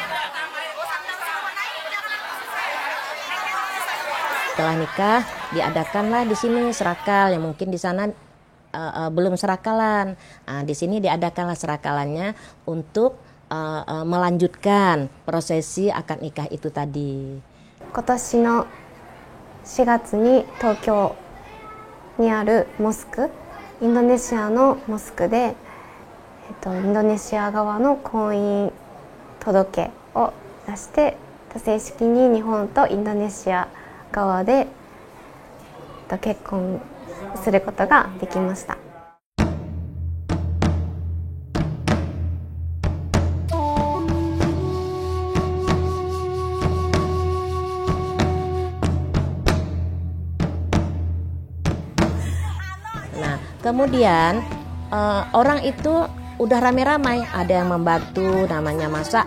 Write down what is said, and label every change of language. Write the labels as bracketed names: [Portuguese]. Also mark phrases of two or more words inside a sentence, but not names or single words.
[Indonesian] Setelah nikah diadakanlah di sini serakal, yang mungkin di sana belum serakalan. Nah, di sini diadakanlah serakalannya untuk melanjutkan prosesi akad nikah itu tadi. [Japanese] 今年の4月に東京にあるモスク、インドネシアのモスクで、インドネシア側の婚姻届を出して正式に日本とインドネシア側で結婚することができました。 [Indonesian] Nah, kemudian orang itu udah ramai-ramai, ada yang membantu namanya masak.